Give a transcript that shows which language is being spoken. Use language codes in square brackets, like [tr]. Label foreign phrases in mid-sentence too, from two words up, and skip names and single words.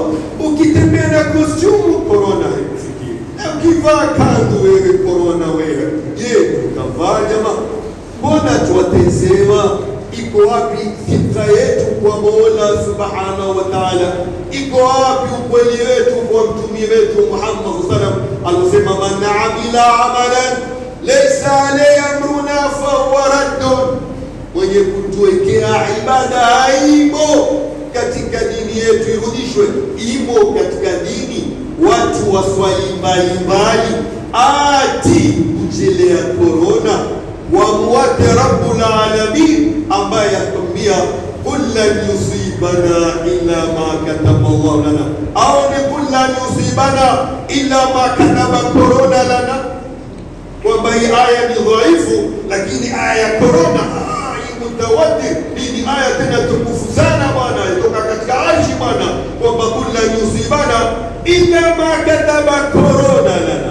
[sw] Ukitembea na kostumu korona haikufikii, na ukivaa kanzu wewe korona wewe. Je, tukavaa jamaa? Mbona tuwatezewa? Iko wapi fitra yetu kwa Mola [ar] سبحانه وتعالى? [sw] Iko wapi ukweli wetu kwa mtume wetu Muhammad [ar] صلى الله عليه وسلم [sw] alosema, [ar] من عمل عملا ليس عليه أمرنا فهو رد. [sw] Mwenye kutuwekea ibada haimo katika dini yetu irudishwe. Imo katika dini watu waswali mbalimbali, ati kuchelea korona wamwate [ar] رب العالمين [sw] ambaye akwambia [ar] قل لن يصيبنا إلا ما كتب الله لنا, [sw] au ni [ar] قل لن يصيبنا إلا ما كتب korona لنا. [sw] Kwamba hii aya ni dhaifu, lakini aya ya korona mutawatir, hii ni aya tena tukufu sana bwana, kutoka katika arshi bwana, kwamba [ar] قل لن يصيبنا إلا ما كتب korona لنا.